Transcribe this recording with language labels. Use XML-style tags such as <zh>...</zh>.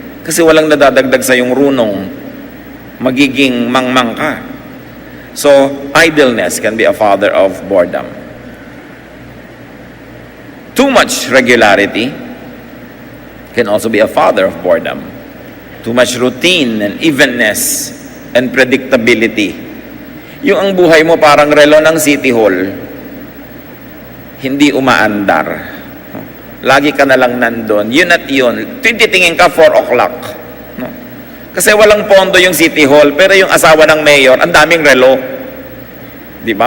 <tl>Kasi walang nadadagdag sa iyong runong, magiging mangmang ka.</tl> <en>So, idleness can be a father of boredom. Too much regularity can also be a father of boredom. Too much routine and evenness and predictability.</en> <tl>Yung ang buhay mo parang relo ng City Hall, hindi umaandar. Lagi ka na lang nandun. Yun at yun. Titingin ka 4 o'clock. No? Kasi walang pondo yung City Hall, pero yung asawa ng mayor, ang daming relo. Di ba?</tl>